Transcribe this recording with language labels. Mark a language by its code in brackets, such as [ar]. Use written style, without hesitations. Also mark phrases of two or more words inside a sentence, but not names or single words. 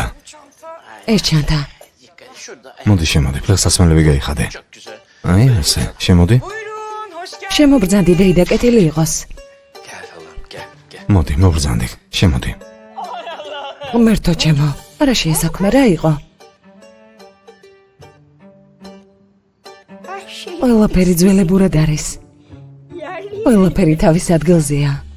[ka] ეს ჩანთა. მოდი შემოდი, ფეხსაცმელები გაიხადე. აი ასე, შემოდი. [tr] Buyurun, hoş geldiniz. [ka] შემობრძანდი დეიდა, კეთილი იყოს. მოდი, მოგბრძანდი. შემოდი. ღმერთო ჩემო, არა შეესაქმე რა იყო? ყველაფერი ძველებურად არის. ყველაფერი თავის ადგილზეა.